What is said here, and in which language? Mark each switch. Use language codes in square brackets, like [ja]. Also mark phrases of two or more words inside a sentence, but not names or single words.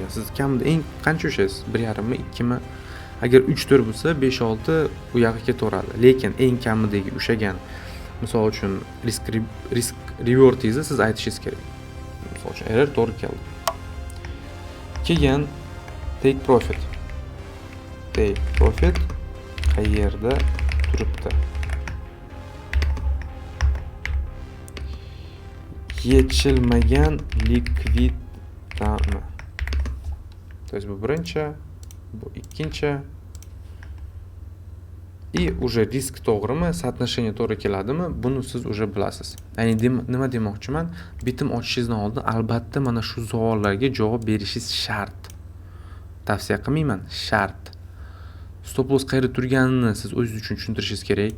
[uz] Siz kamida eng qancha ushlaysiz? 1.5 mi, 2 mi? Agar 3-4 bo'lsa, 5-6 u yoqqa ketaveradi. Lekin eng kamidagi ushagan, misol uchun [en] risk rewartingizni [uz] siz aytishingiz kerak. Misol uchun error to'g'ri keldi. Keyin [en] take profit. Take profit [uz] qayerda turibdi? Yechilmagan likvidami. [ru] То есть [uz] bu birinchi, bu ikkinchi. [ru] И уже [uz] risk to'g'rimi, соотношение to'g'ri keladimi? Buni siz уже bilasiz. Ya'ni nima demoqchiman? Bitim ochishingizdan oldin albatta mana shu savollarga javob berishingiz shart. Tavsiya qilmayman, shart. [en] Stop loss [uz] qayerda turganini siz o'zingiz uchun tushuntirishingiz kerak.